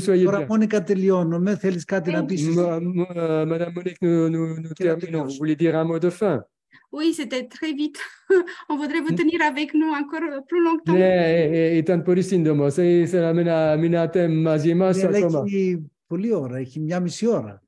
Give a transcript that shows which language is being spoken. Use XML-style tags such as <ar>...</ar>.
<el>Τώρα Μόνικα τελειώνουμε, θέλεις κάτι να πεις?</el> <fr>Madame Monique, nous terminons. Vous voulez dire un mot de fin? Oui, c'était très vite. On voudrait vous tenir avec nous encore plus longtemps.</fr> <el>Ήταν πολύ σύντομο. Ήθελα να μείνατε μαζί μας ακόμα. Έχει πολλή ώρα, έχει μια μισή ώρα.</el>